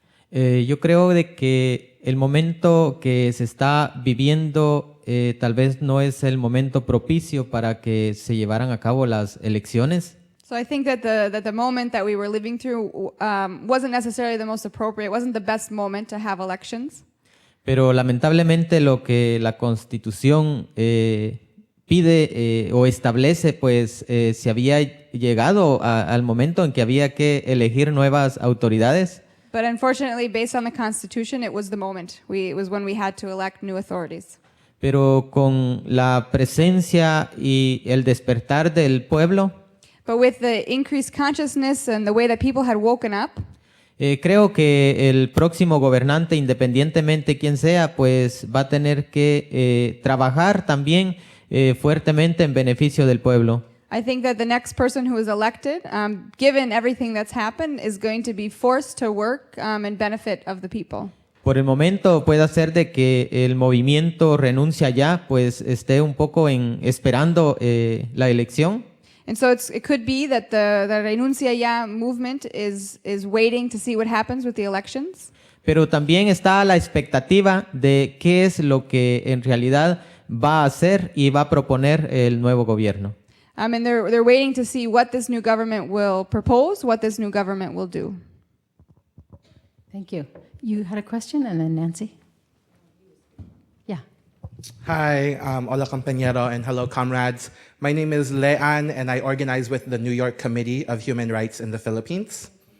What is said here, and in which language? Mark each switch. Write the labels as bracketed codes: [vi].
[es] Yo creo de que el momento que se está viviendo tal vez no es el momento propicio para que se llevaran a cabo las elecciones. [en] So I think that the moment that we were living through wasn't necessarily the most appropriate, wasn't the best moment to have elections. [es] Pero lamentablemente lo que la Constitución pide o establece, pues se había llegado al momento en que había que elegir nuevas autoridades. [en] But unfortunately, based on the Constitution, it was the moment. It was when we had to elect new authorities. [es] Pero con la presencia y el despertar del pueblo, [en] But with the increased consciousness and the way that people had woken up, [es] creo que el próximo gobernante, independientemente quién sea, pues va a tener que trabajar también fuertemente en beneficio del pueblo. [en] I think that the next person who is elected, given everything that's happened, is going to be forced to work in benefit of the people. [es] Por el momento puede ser de que el movimiento Renuncia Ya pues esté un poco esperando la elección. [en] And so it could be that the Renuncia Ya movement is waiting to see what happens with the elections. [es] Pero también está la expectativa de qué es lo que en realidad va a hacer y va a proponer el nuevo gobierno. [en] And they're waiting to see what this new government will propose, what this new government will do. Thank you. You had a question, and then Nancy. Yeah. Hi, [es] hola compañero, [en] and hello comrades. My name is Leanne, and I organize with the New York Committee of Human Rights in the Philippines.